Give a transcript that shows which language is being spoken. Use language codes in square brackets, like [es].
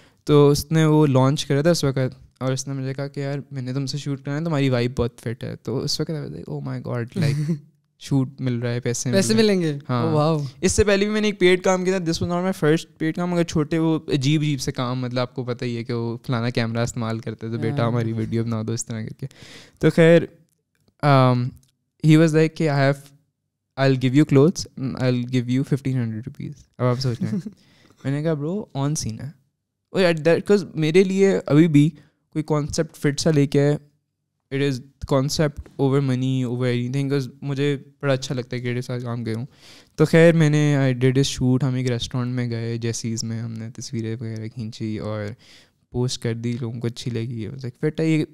[ur] تو اس نے وہ لانچ کرا تھا اس وقت, اور اس نے مجھے کہا کہ یار میں نے تم سے شوٹ کرنا ہے, تمہاری وائب بہت فٹ ہے. تو اس وقت [en] oh my god, [ur] لائک شوٹ مل رہا ہے, پیسے ملیں گے. ہاں, اس سے پہلے بھی میں نے ایک پیڈ کام کیا تھا. [en] this was not my first paid کام, [ur] مگر چھوٹے وہ عجیب سے کام, مطلب آپ کو پتہ ہی ہے کہ وہ فلانا کیمرہ استعمال کرتے تو بیٹا ہماری ویڈیو بنا دو, اس طرح کر کے. تو خیر [en] He was like کہ I'll give you clothes, I'll give you 1,500 rupees. [ur] اب آپ سوچ رہے ہیں. میں نے کہا [en] bro on scene ہے, [ur] بیکاز میرے لیے ابھی بھی کوئی کانسیپٹ فٹ سا لے کے ہے, [en] it is concept over money over any thing, [ur] because مجھے بڑا اچھا لگتا ہے کہ میرے ساتھ کام کروں. تو خیر میں نے [en] I did a shoot, [ur] ہم ایک ریسٹورینٹ میں گئے جیسیز میں, ہم نے تصویریں وغیرہ کھینچی اور پوسٹ کر دی, لوگوں کو اچھی لگی. فٹ ہے.